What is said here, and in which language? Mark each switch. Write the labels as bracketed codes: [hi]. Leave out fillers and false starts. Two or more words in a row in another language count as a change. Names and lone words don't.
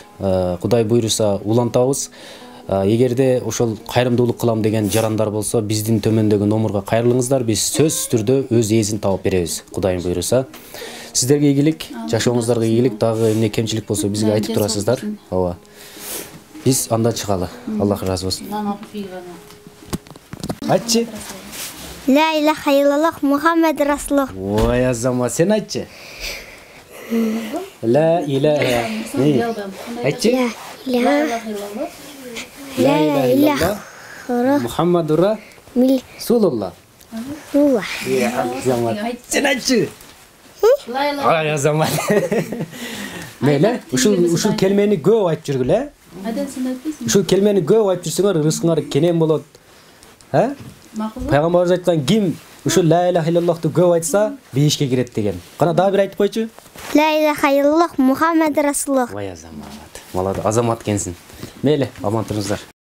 [ky] Кудай буйруса улантабыз. Эгерде ошол кайрымдуулук кылам деген жарандар болсо, биздин төмөндөгү номурга кайрылыңыздар. Биз сөзсүз түрдө өз ээсин табып беребиз. Кудайым буйруса. Сиздерге ийгилик, жашооңуздарга ийгилик, дагы эмне кемчилик болсо бизге айтып турасыздар. Ооба. Биз анда чыгалы. Аллах ыраазы болсун. Айтчы. [ar] لا إله إلا الله محمد رسول الله. [ky] Ой, азамат, сен айтчы. [ar] لا إله. [ky] Айтчы. [ar] لا لا إله إله إلا الله محمد رسول الله. هو. [ky] Азамат, сен айтчы. Ой, азамат. Мейле, ушул келмени көп айтып жүргүлө. Ушул келмени көп айтып жүрсөңөр, рызкыңар кенен болот. Пайгамбарыбыз айткан, ким ушул [ar] لا إله [ky] иллаллахты көп айтса, бейишке кирет деген. Кана дагы бир айтып койчу. [ar] لا إله إلا الله محمد رسول الله. [ky] Ой, азамат. Молодец, азамат кенсин. Мейле, аман туруңуздар.